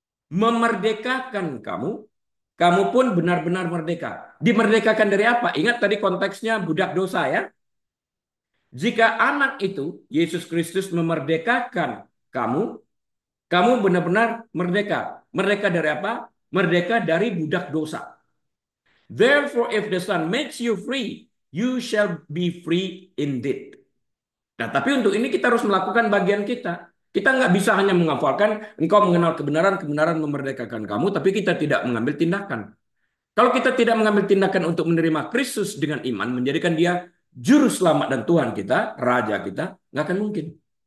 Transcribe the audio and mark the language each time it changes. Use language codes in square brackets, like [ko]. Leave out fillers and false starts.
[id] memerdekakan kamu, kamu pun benar-benar merdeka. Dimerdekakan dari apa? Ingat tadi konteksnya budak dosa ya. Jika anak itu, Yesus Kristus memerdekakan kamu, kamu benar-benar merdeka. Merdeka dari apa? Merdeka dari budak dosa. [en] Therefore, if the Son makes you free, you shall be free indeed. [id] Nah, tapi untuk ini kita harus melakukan bagian kita. Kita nggak bisa hanya menghafalkan, engkau mengenal kebenaran, kebenaran memerdekakan kamu, tapi kita tidak mengambil tindakan. Kalau kita tidak mengambil tindakan untuk menerima Kristus dengan iman, menjadikan dia juru selamat dan Tuhan kita, Raja kita, nggak akan mungkin.